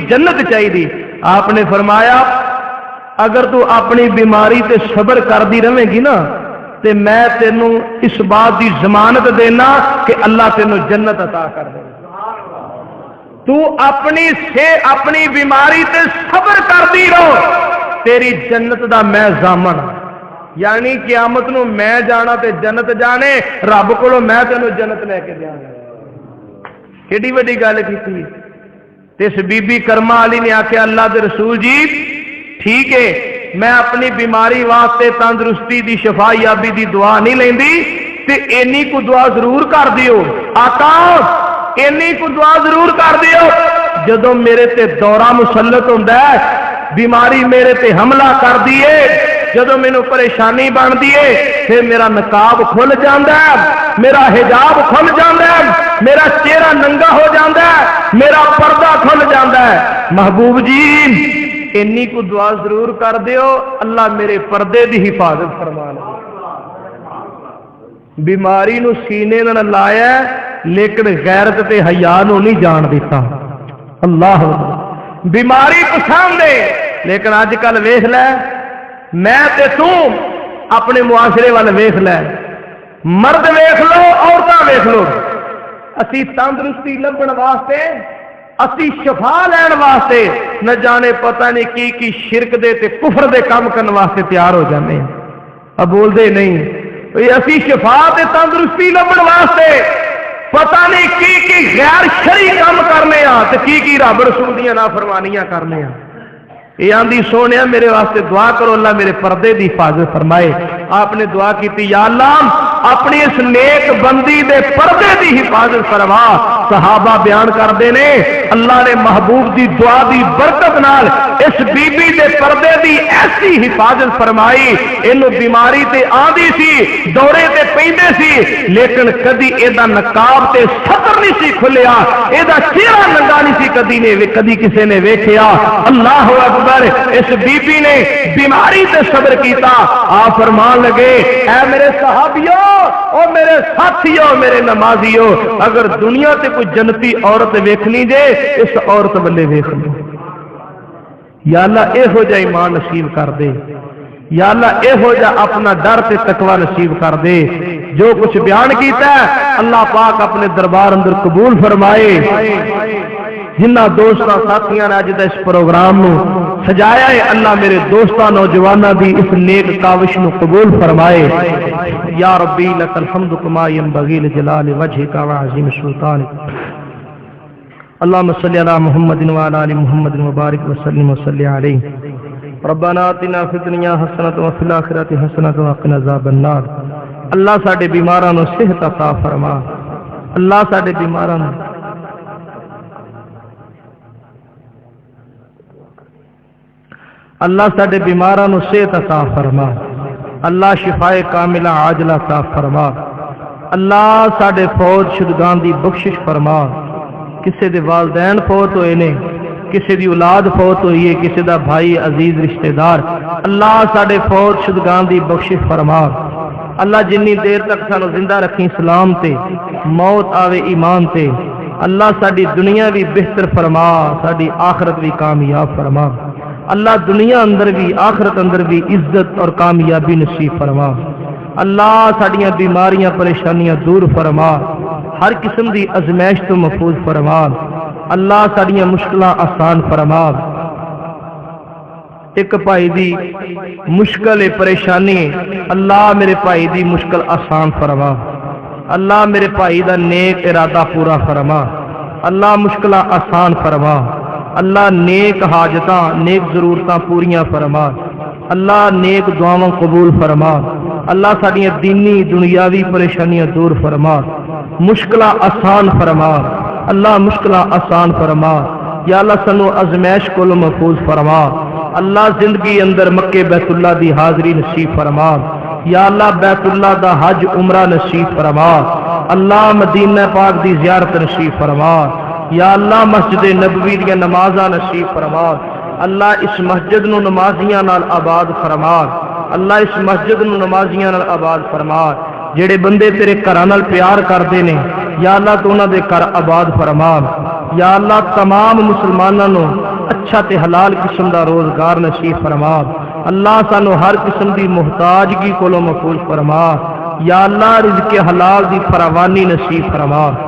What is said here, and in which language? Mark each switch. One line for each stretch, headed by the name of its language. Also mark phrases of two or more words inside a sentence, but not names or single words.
Punjabi: جنت چاہیے آپ نے فرمایا اگر تو اپنی بیماری تے صبر کر دی رہے گی نا تے میں تینوں اس بات دی ضمانت دینا کہ اللہ تینوں جنت عطا کر دے تو اپنی بیماری تے صبر کر دی رہو تیری جنت دا میں ضامن یعنی قیامت نو میں جانا تے جنت جانے، رب کولوں میں تینوں جنت لے کے جانا. کیڑی وڈی گل کیتی. تے اس بی بی کرما والی نے آخیا اللہ دے رسول جی ٹھیک ہے میں اپنی بیماری واسطے تندرستی دی شفا یابی دی دعا نہیں لیندی تے اینی کو دعا ضرور کر دیو. آقا اینی کو دعا ضرور کر دیو جدوں میرے تے دورہ مسلط ہوندا ہے، بیماری میرے تے حملہ کر دیے، جدوں مینوں پریشانی بن دیے پھر میرا نقاب کھل جاندا ہے، میرا حجاب کھل جاندا ہے، میرا چہرہ ننگا ہو جاندا ہے، میرا پردہ کھل جاندا ہے. محبوب جی اینی کو دعا ضرور کر دیو اللہ میرے پردے دی حفاظت فرما لے. بیماری نو سینے نال لایا لیکن غیرت تے حیا نو نہیں جان دیتا. اللہ بیماری پسند ہے لیکن اج کل ویکھ لے میں تے تو اپنے معاشرے وال ویکھ لے، مرد ویکھ لو عورتاں ویکھ لو، اسی تندرستی لبن واسطے اسی شفا لین واسطے نہ جانے پتہ نہیں کی شرک دے تے کفر دے کام کرنے واسطے تیار ہو جانے ہیں. اب بول دے نہیں اسی شفا تے تندرستی لبن واسطے پتہ نہیں کی غیر شرعی کام کرنے ہاں تے کی رب رسول دیاں نافرمانیاں کرنے ہاں. یہ آندی سونے میرے واسطے دعا کرو اللہ میرے پردے دی حفاظت فرمائے. آپ نے دعا کی یا اللہ اپنی اس نیک بندی دے پردے دی حفاظت فرما. صحابہ بیان کرتے نے اللہ نے محبوب دی دعا دی برکت نال اس بی بی دے پردے دی ایسی حفاظت فرمائی. اینو بیماری تے آندی سی، دورے تے پیندے سی لیکن کدی ایدا نقاب تے ستر نہیں سی کھلیا، ایدا چہرہ ننگا نہیں سی کدی کسے نے ویکھیا.
Arabic: اللہ اکبر.
Punjabi: اس بی بی نے بیماری تے صبر کیتا. آپ فرمان لگے اے میرے صحابیوں او میرے ساتھیوں میرے نمازیوں اگر دنیا تے کوئی جنتی عورت ویکھنی جے اس عورت بلے ویکھ لو. یا اللہ اے ہو جا ایمان نصیب کر دے، یا اللہ اے ہو جا اپنا ڈر تے تقوی نصیب کر دے. جو کچھ بیان کیتا ہے اللہ پاک اپنے دربار اندر قبول فرمائے. جنہ دوستاں ساتھیاں نے اج دا اس پروگرام نو سجایا ہے اللہ میرے دوستاں نوجواناں دی اس نیک کاوش نو قبول فرمائے.
Arabic: یا ربی لک الحمد کما ینبغی لجلال وجهک وعظیم سلطانک. اللهم صل علی محمد وعلى ال محمد وبارک وسلم وصلی علیہ. ربنا آتنا فی الدنیا حسنۃ وفی الآخرۃ حسنۃ وقنا عذاب النار.
Punjabi: اللہ ساڈے بیماراں نو صحت عطا فرما. اللہ ساڈے بیماراں نو اللہ ساڈے بیماراں نو صحت عطا فرما. اللہ شفائے کاملہ عاجلہ عطا فرما. اللہ ساڈے فوت شدگان دی بخشش فرما. کسے دے والدین فوت ہوئے نے، کسے دی اولاد فوت ہوئی ہے، کسے دا بھائی عزیز رشتہ دار، اللہ ساڈے فوت شدگان دی بخشش فرما. اللہ جنی دیر تک سانو زندہ رکھی اسلام تے، موت آوے ایمان تے، اللہ ساڈی دنیا بھی بہتر فرما، ساڈی آخرت بھی کامیاب فرما. اللہ دنیا اندر بھی آخرت اندر بھی عزت اور کامیابی نصیب فرما. اللہ ساڈیاں بیماریاں پریشانیاں دور فرما، ہر قسم دی ازمائش تو محفوظ فرما. اللہ ساڈیاں مشکلاں آسان فرما. ایک بھائی دی مشکل پریشانی اللہ میرے بھائی دی مشکل آسان فرما. اللہ میرے بھائی دا نیک ارادہ پورا فرما. اللہ مشکلاں آسان فرما. اللہ نیک حاجتاں نیک ضرورتاں پوریاں فرما. اللہ نیک دعاواں قبول فرما. اللہ ساڈیاں دینی دنیاوی پریشانیاں دور فرما. مشکلاں آسان فرما. اللہ مشکلاں آسان فرما. یا اللہ سنو ازمائش کو محفوظ فرما. اللہ زندگی اندر مکے بیت اللہ دی حاضری نصیب فرما. یا اللہ بیت اللہ دا حج عمرہ نصیب فرما. اللہ مدینہ پاک دی زیارت نصیب فرما. یا اللہ مسجد نبوی دی نمازاں نصیب فرما. اللہ اس مسجد نو نمازیاں نال آباد فرما. اللہ اس مسجد نو نمازیاں نال آباد فرما. جڑے بندے تیرے گھراں نال پیار کردے نے یا اللہ تو انہاں دے گھر آباد فرما. یا اللہ تمام مسلماناں نو اچھا تے حلال قسم دا روزگار نصیب فرما. اللہ سانو ہر قسم دی محتاجگی کولوں محفوظ فرما. یا اللہ رزق حلال دی فراوانی نصیب فرما.